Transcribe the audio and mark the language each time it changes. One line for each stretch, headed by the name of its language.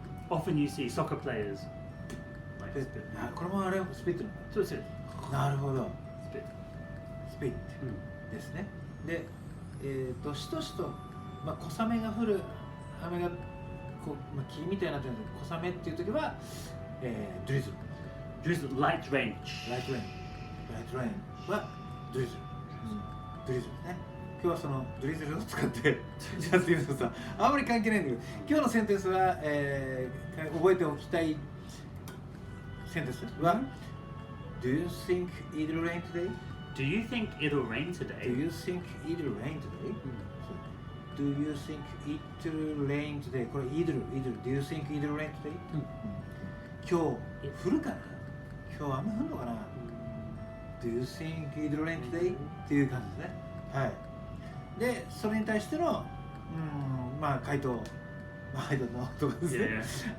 English: Often you see soccer players like spit.
Japanese: あ、これもあれスピッツなんだ。そうです。なるほど。
English: Spit.
Japanese: スピッツですね。で、しとしと、まあ、小雨が降る雨がこう、まあ、霧みたいになってるんですけど、小雨っていう時は、ドリズル。
English: Drizzle, light rain.
Japanese: ライトレインはドリズル。ドリズルね。今日はそのドリズルを使ってやってみるとさ、あんまり関係ないんだけど、今日のセンテンスは、覚えておきたいセンテンスは、
English: Do you think it'll rain today? Do you think it'll rain today? Do you think it'll rain today? Do you think it'll rain today?
Japanese: これ
English: it'll Do you think it'll rain today?
Japanese: 今日降るかな？今日雨降るのかな？
English: Do you think it'll rain today?
Japanese: っていう感じですね。はい。で、それに対してのまあ回答、
English: I don't know
Japanese: とかですね。